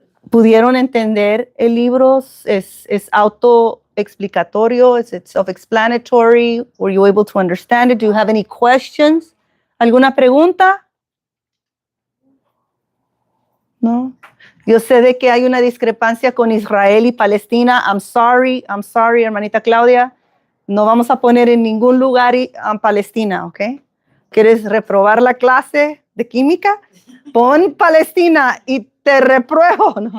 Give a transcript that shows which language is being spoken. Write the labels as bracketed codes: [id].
[es] ¿Pudieron entender el libro? ¿Es autoexplicatorio? ¿Es self-explanatory? [en] Were you able to understand it? Do you have any questions? [es] ¿Alguna pregunta? ¿No? Yo sé de que hay una discrepancia con Israel y Palestina. [en] I'm sorry, [es] hermanita Claudia. No vamos a poner en ningún lugar Palestina, ¿ok? ¿Quieres reprobar la clase de química? Pon Palestina y te repruebo.